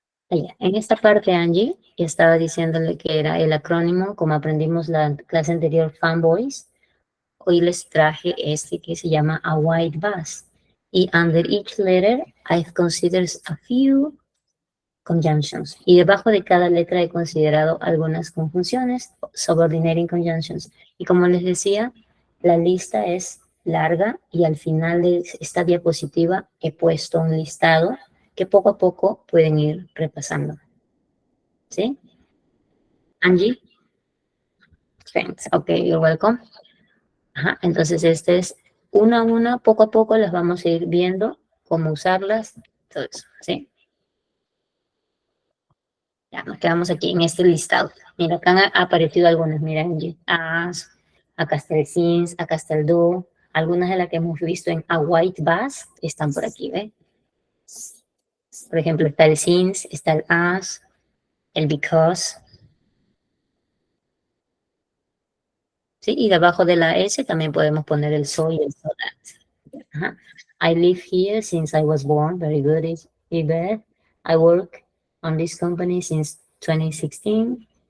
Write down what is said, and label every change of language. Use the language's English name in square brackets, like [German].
[Spanish] En esta parte, Angie, estaba diciéndole que era el acrónimo, como aprendimos la clase anterior, fanboys. Hoy les traje este que se llama a white bus. [English] Y under each letter, I've considered a few conjunctions. [Spanish] Y debajo de cada letra he considerado algunas conjunciones, subordinating conjunctions. Y como les decía, la lista es larga y al final de esta diapositiva he puesto un listado que poco a poco pueden ir repasando. [English] ¿Sí? Angie? Thanks. Okay, you're welcome. [Spanish] Ajá, entonces este es uno a uno, poco a poco las vamos a ir viendo, cómo usarlas, todo eso, ¿sí? Ya, nos quedamos aquí en este listado. Mira, acá han aparecido algunas, mira, Angie. As, acá está el since, acá está el do. Algunas de las que hemos visto en a white bus están por aquí, ¿ves? Por ejemplo, está el since, está el as, el because. ¿Sí? Y debajo de la S también podemos poner el so y el so that. Ajá. [English] I live here since I was born. Very good, Ibeth. I work on this company since 2016.